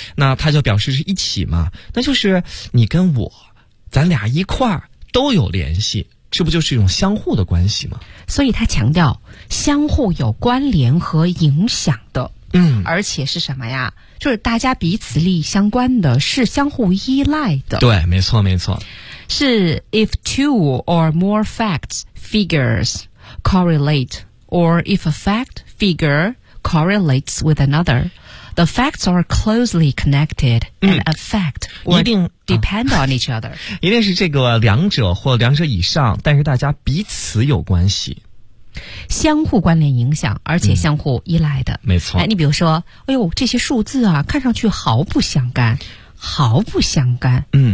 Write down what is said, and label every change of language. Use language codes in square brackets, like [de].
[zh] 那它就表示是一起嘛，那就是你跟我，咱俩一块儿都有联系。这不就是一种相互的关系吗？所以他强调相互有关联和影响的。而且是什么呀，就是大家彼此利益相关的，是相互依赖的。对，没错没错。是 [en] if two or more facts figures correlate， or if a fact figure correlates with another， the facts are closely connected and affect or [zh] 一定 [en] depend on each other， [zh] 一定是这个两者或两者以上，但是大家彼此有关系，相互关联影响，而且相互依赖的。没错。哎，你比如说，哎呦，这些数字啊，看上去毫不相干，毫不相干。